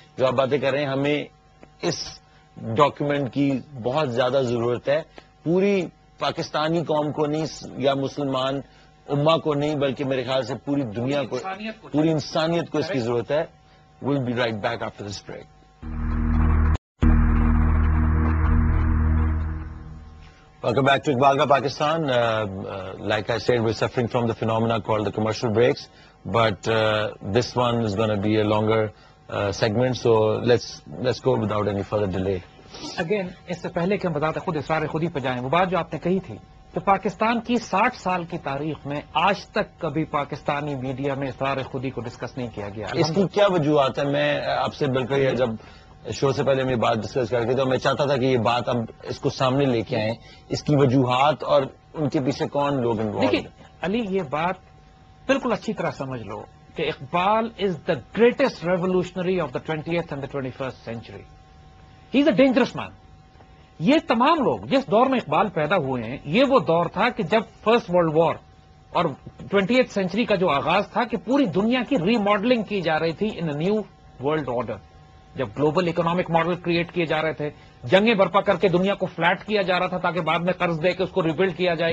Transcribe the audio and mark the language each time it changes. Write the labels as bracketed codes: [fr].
[ur] جو آپ باتیں کر رہے ہیں ہمیں اس ڈاکیومنٹ کی بہت زیادہ ضرورت ہے. پوری پاکستانی قوم کو نہیں یا مسلمان امہ کو نہیں بلکہ میرے خیال سے پوری دنیا کو پوری انسانیت کو اس کی ضرورت ہے. [en] We'll be right back after this break. Welcome back to Iqbal Ka Pakistan. Like I said, we're suffering from the phenomena called the commercial breaks, but this one is going to be a longer segment, so let's go without any further delay. [ur] Again اس سے پہلے کہ ہم بتاتے خود اسرار خودی پہ جائیں، وہ بات جو آپ نے کہی تھی کہ پاکستان کی 60 سال کی تاریخ میں آج تک کبھی پاکستانی میڈیا میں اسرار خودی کو ڈسکس نہیں کیا گیا. اس کی کیا وجوہات ہے؟ میں آپ سے بالکل جب شو سے پہلے میں بات ڈسکس کر کے تو میں چاہتا تھا کہ یہ بات اب اس کو سامنے لے کے آئیں، اس کی وجوہات اور ان کے پیچھے کون لوگ انوالو. دیکھیے علی، یہ بات بالکل اچھی طرح سمجھ لو کہ [en] Iqbal is the greatest revolutionary of the 20th and the 21st century. He is a dangerous man. [ur] یہ تمام لوگ جس دور میں اقبال پیدا ہوئے ہیں، یہ وہ دور تھا کہ جب فرسٹ ورلڈ وار اور 20th سینچری کا جو آغاز تھا کہ پوری دنیا کی ری ماڈلنگ کی جا رہی تھی [en] In a new world order. [ur] جب گلوبل اکنامک ماڈل کریٹ کیے جا رہے تھے، جنگیں برپا کر کے دنیا کو فلیٹ کیا جا رہا تھا تاکہ بعد میں قرض دے کے اس کو ریبلڈ کیا جائے.